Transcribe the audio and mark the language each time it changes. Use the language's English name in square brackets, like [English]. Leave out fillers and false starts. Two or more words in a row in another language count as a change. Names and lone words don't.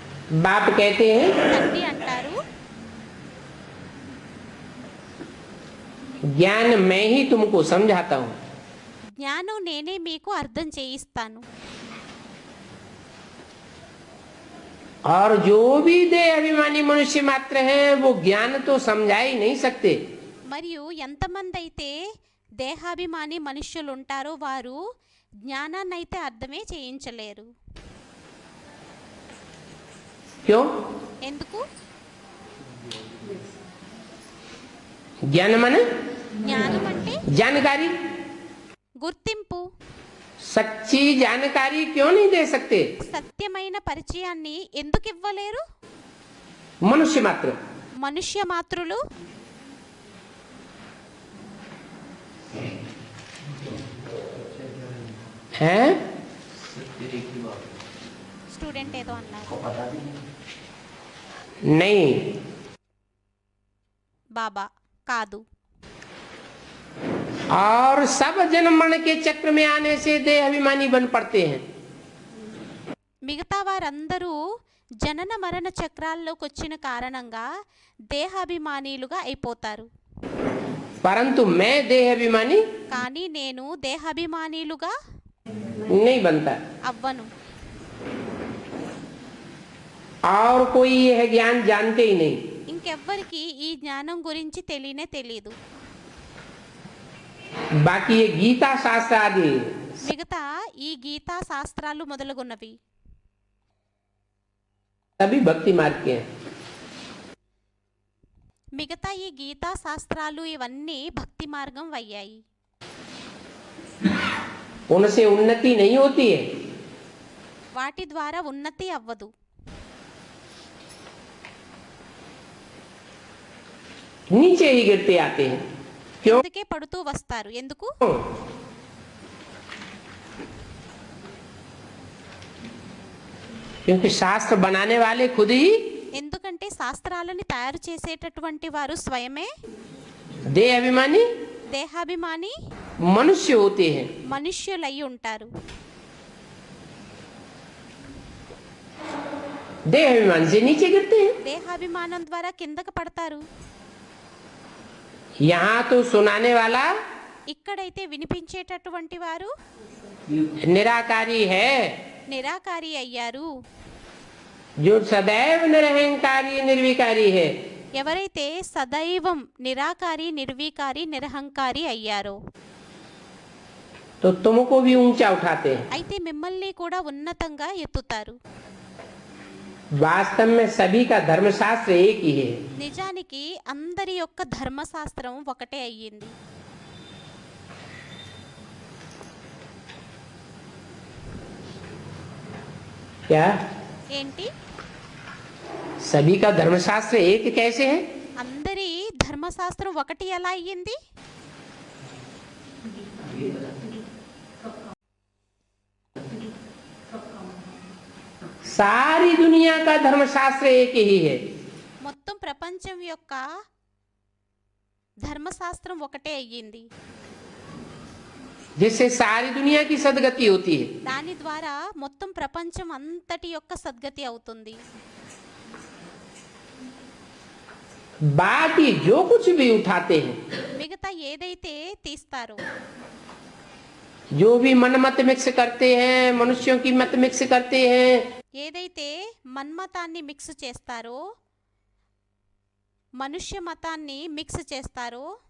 [Hindi] बाप कहते हैं [Telugu] తండ్రి అంటారు, [Hindi] ज्ञान मैं ही तुमको समझाता हूं, [Telugu] జ్ఞానం నేనే మీకు అర్థం చేయిస్తాను. [Hindi] और जो भी देह अभिमानी मनुष्य मात्र हैं वो ज्ञान तो समझा ही नहीं सकते। [Telugu] మరియు ఎంతమంది అయితే దేహాభిమాని మనుష్యులు ఉంటారో వారు జ్ఞానాన్ని అయితే అర్థమే చేయించలేరు. [Hindi] क्यों? [Telugu] ఎందుకు? [Hindi] ज्ञान माने [Telugu] జ్ఞానం అంటే [Hindi] जानकारी, [Telugu] గుర్తింపు. [Hindi] सच्ची जानकारी क्यों नहीं दे सकते [Telugu] సత్యమైన పరిచయాన్ని ఎందుకు ఇవ్వలేరు? [Hindi] मनुष्य मात्र? [Telugu] మనుష్య మాత్రులు. [Hindi] हैं? [Telugu] స్టూడెంట్ ఏదో అన్నారు. [Hindi] नहीं, [Telugu] బాబా కాదు. [Hindi] और सब जन्म मरण के चक्र में आने से देह अभिमानी बन पड़ते हैं। [Telugu] మిగతా వారందరూ జనన మరణ చక్రాల్లోకి వచ్చిన కారణంగా దేహాభిమానీలుగా అయిపోతారు. [Hindi] परंतु मैं देह अभिमानी [Telugu] కానీ నేను దేహాభిమానీలుగా [Hindi] नहीं बनता, [Telugu] అవ్వను. [Hindi] और कोई यह ज्ञान जानते ही नहीं। [Telugu] ఇంకెవ్వరికి ఈ జ్ఞానం గురించి తెలియనే తెలీదు. [Hindi] बाकी ये गीता शास्त्र आदि [Telugu] మిగతా ఈ గీతా శాస్త్రాలు మొదలగున్నవి [Hindi] सभी भक्ति मार्ग के हैं। [Telugu] మిగతా ఈ గీతా శాస్త్రాలు ఇవన్నీ భక్తి మార్గం అయ్యాయి. [Hindi] उनसे उन्नति नहीं होती है, [Telugu] వాటి ద్వారా ఉన్నతి అవ్వదు. [Hindi] नीचे ही गिरते आते हैं। क्यों? [Telugu] అందుకే పడుతూ వస్తారు. ఎందుకు? [Hindi] क्योंकि शास्त्र बनाने वाले खुद ही [Telugu] ఎందుకంటే శాస్త్రాలని తయారు చేసేటటువంటి వారు స్వయమే [Hindi] देह अभिमानी [Telugu] దేహాభిమాని [Hindi] मनुष्य होते हैं। [Telugu] మనుష్యులై ఉంటారు. [Hindi] देह अभिमान से नीचे गिरते हैं। [Telugu] దేహాభిమానం ద్వారా కిందకు పడతారు. [Hindi] यहाँ तो सुनाने वाला [Telugu] ఇక్కడైతే వినిపించేటటువంటి వారు [Hindi] निराकारी है, [Telugu] నిరాకారి అయ్యారు. [Hindi] जो सदैव निरहंकारी निर्विकारी है। [Telugu] ఎవరైతే సదైవం నిరాకారి నిర్వీకారి నిరహంకారి అయ్యారో [Hindi] तो तुमको भी ऊंचा उठाते हैं। [Telugu] అయితే మిమ్మల్ని కూడా ఉన్నతంగా ఎత్తుతారు. [Hindi] वास्तव में सभी का धर्मशास्त्र एक ही है। [Telugu] నిజానికి అందరి యొక్క ధర్మశాస్త్రం ఒకటే అయ్యింది. [Hindi] क्या? [Telugu] ఏంటి? [Hindi] सभी का धर्मशास्त्र एक कैसे है? [Telugu] అందరి ధర్మశాస్త్రం ఒకటి ఎలా అయ్యింది? [Hindi] सारी दुनिया का धर्मशास्त्र एक ही है। [Telugu] మొత్తం ప్రపంచం యొక్క ధర్మశాస్త్రం ఒకటే అయ్యింది. [Hindi] जिससे सारी दुनिया की सदगति होती है। [Telugu] దాని ద్వారా మొత్తం ప్రపంచం అంతటి యొక్క సద్గతి అవుతుంది. [Hindi] बाकी जो कुछ भी उठाते हैं, [Telugu] మిగతా ఏదైతే తీస్తారో [Hindi] जो भी मन मत मिक्स करते हैं, मनुष्यों की मत मिक्स करते हैं, [Telugu] ఏదైతే మన్మతాన్ని మిక్స్ చేస్తారో మనుష్య మతాన్ని మిక్స్ చేస్తారో